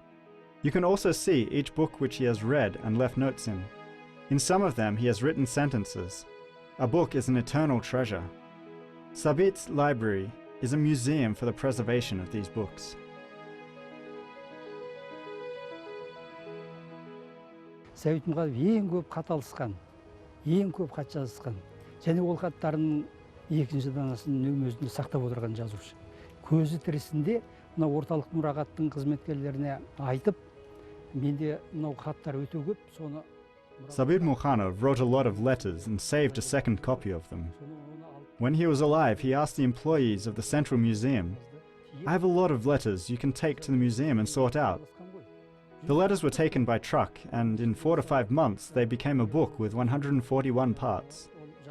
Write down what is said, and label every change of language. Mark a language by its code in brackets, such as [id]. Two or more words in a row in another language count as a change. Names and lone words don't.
[en] You can also see each book which he has read and left notes in. In some of them he has written sentences. A book is an eternal treasure. Sabit's library is a museum for the preservation of these books. [kk] Sabit Mukanov ең көп хат алысқан, ең көп хат жазысқан, және ол хаттардың екінші данасын өзінде сақтап отырған жазушы. Көзі тірісінде мына орталық мұрағаттың қызметкерлеріне айтып, менде мынау хаттар өте көп, соны [en] Sabit Mukanov wrote a lot of letters and saved a second copy of them. When he was alive, he asked the employees of the Central Museum, "I have a lot of letters you can take to the museum and sort out." The letters were taken by truck, and in 4 to 5 months they became a book with 141 parts.